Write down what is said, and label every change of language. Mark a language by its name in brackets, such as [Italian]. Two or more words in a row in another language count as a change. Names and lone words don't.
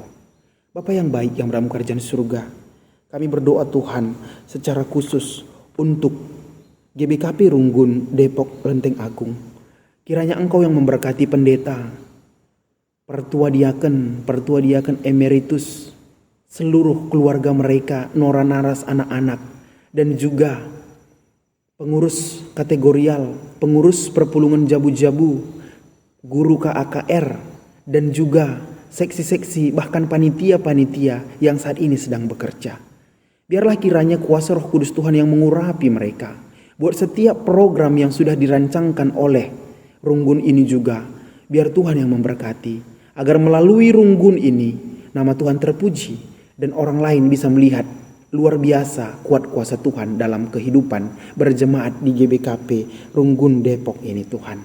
[Indonesian] Bapa yang baik yang bermuka kerajaan surga, kami berdoa Tuhan secara khusus untuk GBKP Runggun Depok Lenteng Agung. Kiranya Engkau yang memberkati pendeta, pertua diaken emeritus, seluruh keluarga mereka, nora naras anak-anak, dan juga pengurus kategorial, pengurus [Batak Karo] perpulungan jabu-jabu, [Indonesian] guru KAKR, dan juga seksi-seksi bahkan panitia-panitia yang saat ini sedang bekerja. Biarlah kiranya kuasa Roh Kudus Tuhan yang mengurapi mereka buat setiap program yang sudah dirancangkan oleh Runggun ini juga. Biar Tuhan yang memberkati agar melalui Runggun ini nama Tuhan terpuji dan orang lain bisa melihat luar biasa kuat kuasa Tuhan dalam kehidupan berjemaat di GBKP Runggun Depok ini Tuhan.